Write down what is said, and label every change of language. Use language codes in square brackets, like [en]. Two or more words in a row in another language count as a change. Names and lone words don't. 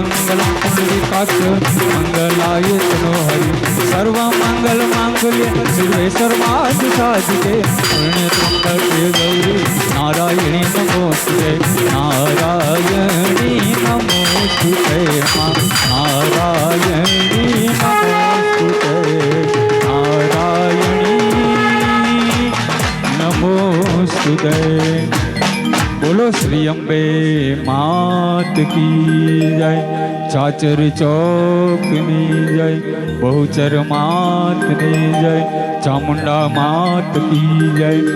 [sa] मंगलम पुंडरीकाक्ष मंगलाय तनो हरि सर्व मंगल मांगल्य शिवे सर्वार्थ साधिके शरण्य त्र्यंबके गौरी नारायणी नमोस्तुते नारायणी नमोस्तुते नारायणी नमोस्तुते नारायणी नमोस्तुते। [hi] बोलो श्री अम्बे मात की जय, [gu] ચાચર ચોક ની જય, બહુચર માત ની જય, [hi] चामुंडा मात की जय।